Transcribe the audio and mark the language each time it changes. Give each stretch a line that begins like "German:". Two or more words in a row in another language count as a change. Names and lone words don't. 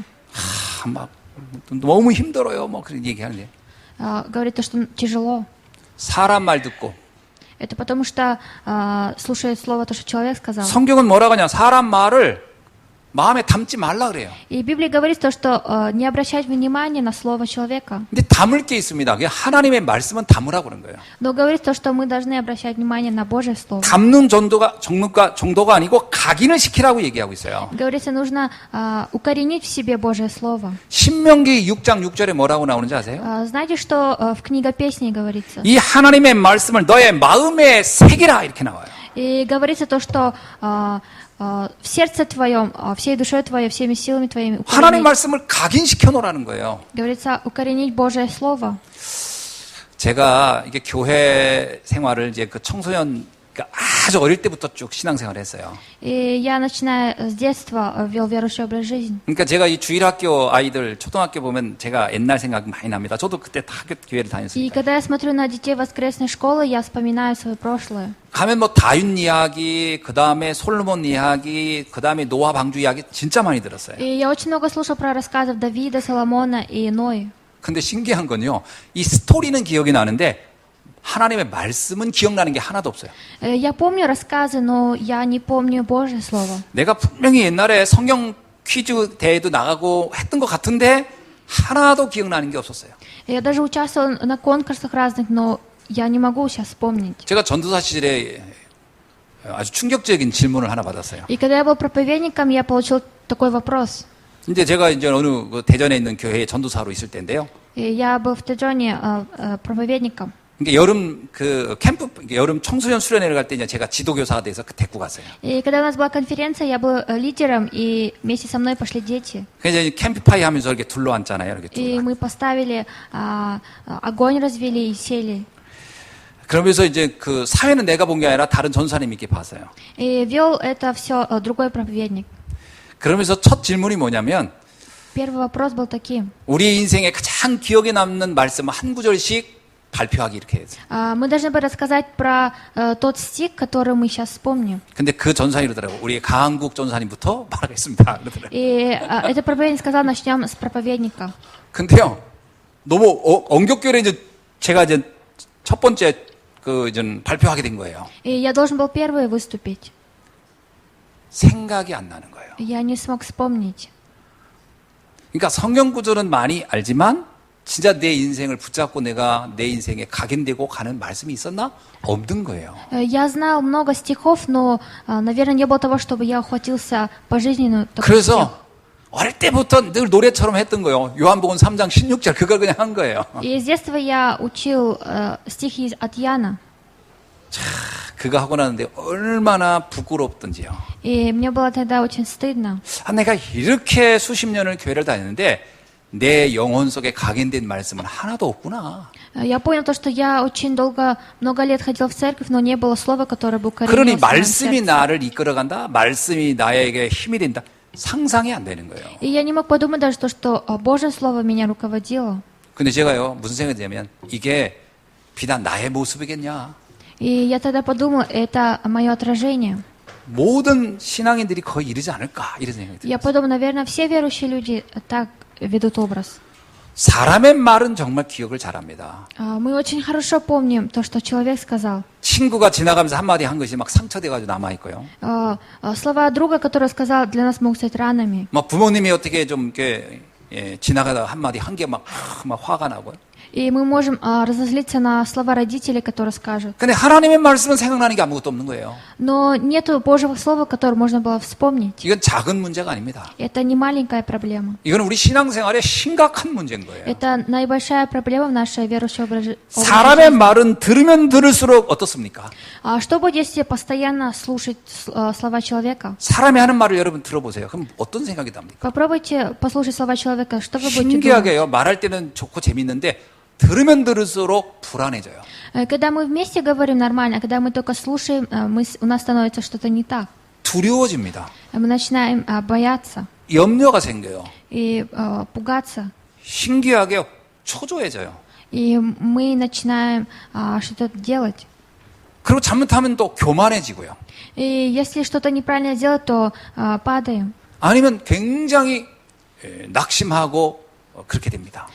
Korean: 막 너무 힘들어요. 뭐 그런 얘기하는데
Russian: Говорит то, что тяжело.
Korean: 사람 말 듣고
Russian: Это потому что слушает слово то, что человек сказал.
Korean: 성경은 뭐라고 하냐? 사람 말을 마음에 담지 말라 그래요.
Russian: И Библия говорит то, что не обращать внимания на слово человека.
Korean: 근데 담을 게 있습니다. 그게 하나님의 말씀은 담으라고 그런 거예요.
Russian: Но говорит то, что мы должны обращать внимание на Божье слово.
Korean: 담는 정도가 아니고 각인을 시키라고 얘기하고 있어요.
Russian: Говорится, нужно укоренить в себе Божье слово.
Korean: 신명기 6장 6절에 뭐라고 나오는지 아세요?
Russian: Знаете, что в книге Песней говорится?
Korean: 이 하나님의 말씀을 너의 마음에 새기라 이렇게 나와요.
Russian: И говорится то, что в сердце твоем, всей душой твоей, всеми силами твоими
Korean: 하나님
Russian: укоренить.
Korean: 말씀을 각인시켜 놓으라는 거예요.
Russian: Говорится, укоренить Божье слово.
Korean: 제가 이게 교회 생활을 이제 그 청소년 그러니까 아주 어릴 때부터 쭉 신앙생활을 했어요.
Russian: И я, начиная с детства, вел верующий образ жизни.
Korean: 그러니까 제가 이 주일학교 아이들 초등학교 보면 제가 옛날 생각이 많이 납니다. 저도 그때 다 교회를
Russian: И
Korean: 다녔으니까.
Russian: когда я смотрю на детей воскресной школы, я вспоминаю свое прошлое.
Korean: 가면 뭐 다윗 이야기, 그 다음에 솔로몬 이야기, 그 다음에 노아 방주 이야기 진짜 많이 들었어요.
Russian: И я очень много слушал про рассказов Давида, Соломона и Нои.
Korean: 근데 신기한 건요, 이 스토리는 기억이 나는데 하나님의 말씀은 기억나는 게 하나도 없어요.
Russian: Я помню рассказы, но я не помню Божье слово.
Korean: 내가 분명히 옛날에 성경 퀴즈 대회도 나가고 했던 것 같은데 하나도 기억나는 게 없었어요.
Russian: Я даже участвовал на конкурсах разных, но я не могу сейчас вспомнить.
Korean: 제가 전도사 시절에 아주 충격적인 질문을 하나 받았어요.
Russian: И когда я был проповедником, я получил такой вопрос.
Korean: 이제 제가 이제 어느 그 대전에 있는 교회에 전도사로 있을 때인데요.
Russian: И я был в Тэджоне проповедником.
Korean: 그러니까 여름 그 캠프 여름 청소년 수련회를 갈 때 이제 제가 지도교사가 돼서 데리고 갔어요.
Russian: И когда у нас была конференция, я был лидером, и вместе со мной пошли дети.
Korean: 그래서 이제 캠프파이 하면서 이렇게 둘러앉잖아요. 이렇게
Russian: И
Korean: 둘러.
Russian: мы поставили огонь, развели и сели.
Korean: 그러면서 이제 그 사회는 내가 본 게 아니라 다른 전사님이 이렇게 봤어요.
Russian: И вел это все другой проповедник.
Korean: 그러면서 첫 질문이 뭐냐면
Russian: Первый вопрос был таким.
Korean: 우리 인생에 가장 기억에 남는 말씀 한 구절씩 발표하기 이렇게 했어요.
Russian: Мы должны были рассказать про тот стих, который мы сейчас вспомним.
Korean: 근데 그 전사님이 그러더라고요. 우리 강한국 전사님부터 말하겠습니다. 그러더라고요.
Russian: И этот проповедник сказал, начнем с проповедника.
Korean: 근데요, 너무 언격결에 이제 제가 이제 첫 번째 그 이제 발표하게 된 거예요.
Russian: И я должен был первый выступить.
Korean: 생각이 안 나는 거예요.
Russian: Я не смог вспомнить.
Korean: 그러니까 성경 구절은 많이 알지만 진짜 내 인생을 붙잡고 내가 내 인생에 각인되고 가는 말씀이 있었나? 없는 거예요.
Russian: Я знал много стихов, но, наверное, не было того, чтобы я ухватился пожизненную такой стих.
Korean: 그래서 어릴 때부터 늘 노래처럼 했던 거예요. 요한복음 3장 16절 그걸 그냥 한 거예요.
Russian: И с детства я учил стихи от Яна.
Korean: 그거 하고 나는데 얼마나 부끄럽던지요.
Russian: И мне было тогда очень стыдно.
Korean: 내가 이렇게 수십 년을 교회를 다녔는데 내 영혼 속에 각인된 말씀은 하나도 없구나.
Russian: Я понял то, что я очень много лет ходил в церковь, но не было слова, которое бы
Korean: 그러니
Russian: укоренилось в моем
Korean: 말씀이
Russian: сердце.
Korean: 나를 이끌어간다. 말씀이 나에게 힘이 된다. 상상이 안 되는 거예요.
Russian: И я не мог подумать даже то, что Божье Слово меня руководило.
Korean: 근데 제가요 무슨 생각이 드냐면 이게 비단 나의 모습이겠냐.
Russian: И я тогда подумал, это мое отражение.
Korean: 모든 신앙인들이 거의 이러지 않을까 이런 생각이 들어요.
Russian: Я подумал, наверное, все верующие люди так ведут образ.
Korean: 사람의 말은 정말 기억을 잘합니다.
Russian: Мы очень хорошо помним то, что человек сказал.
Korean: 친구가 지나가면서 한마디 한 것이 막 상처돼가지고 남아있고요.
Russian: Слова друга, который сказал, для нас могут стать ранами.
Korean: 막 부모님이 어떻게 좀 이렇게 지나가다가 한마디 한 게 막 화가 나고요.
Russian: И мы можем разозлиться на слова родителей, которые скажут.
Korean: 근데 하나님의 말씀은 생각나는 게 아무것도 없는 거예요.
Russian: Но нету Божьего слова, которое можно было вспомнить.
Korean: 이건 작은 문제가 아닙니다.
Russian: Это не маленькая проблема.
Korean: 이건 우리 신앙생활에 심각한 문제인 거예요.
Russian: Это наибольшая проблема в нашей верующей образе
Korean: 사람의 말은 들으면 들을수록 어떻습니까?
Russian: Что будет, если постоянно слушать слова человека?
Korean: 사람이 하는 말을 여러분 들어보세요. 그럼 어떤 생각이 납니까?
Russian: Попробуйте послушать слова человека. Что вы будете думать?
Korean: 신기하게요. 말할 때는 좋고 재밌는데 들으면 들을수록 불안해져요.
Russian: Когда мы вместе говорим нормально, а когда мы только слушаем, у нас становится что-то не так.
Korean: 두려워집니다.
Russian: Мы начинаем бояться
Korean: 염려가 생겨요.
Russian: и пугаться.
Korean: 신기하게 초조해져요.
Russian: И мы начинаем что-то делать.
Korean: 그리고 잘못하면 또 교만해지고요.
Russian: И если что-то неправильно сделать, то падаем.
Korean: 아니면 굉장히 낙심하고 그렇게 됩니다.